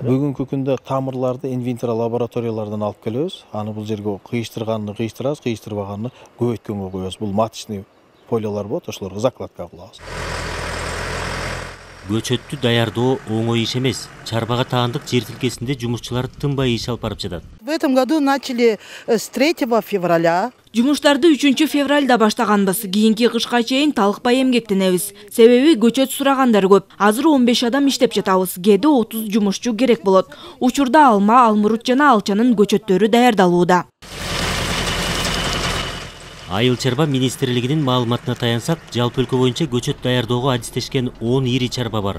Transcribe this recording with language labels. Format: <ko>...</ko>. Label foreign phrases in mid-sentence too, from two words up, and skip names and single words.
<ky>Бүгүнкү күндө тамырларды инвентор лабораториялардан алып келебиз. Аны бул жерге кыйыштырганды кыйыштырабыз, кыйыштырбаганды көбөйткөнгө коебуз. Бул</ky> <ru>маточный полялар</ru> <ky>болот, ошолорго закладка кылабыз. Көчөттү даярдоо оңой иш эмес. Чарбага таандык жер тилкесинде жумушчулар тынбай иш алып барып жатат.</ky> <ru>В этом году начали с 3 февраля.</ru> <ky>Жумуштарды 3 февралда баштаганбыз. Кийинки кышка чейин талыкпай эмгектенебиз. Себеби көчөт сурагандар көп. Азыр 15 адам иштеп жатабыз. Кээде 30 жумушчу керек болот. Учурда алма, алмурут жана алчанын көчөттөрү даярдалууда. Айыл чарба министрлигинин маалыматына таянсак, жалпы өлкө боюнча көчөт даярдоого адистешкен 10 ири чарба бар.</ky>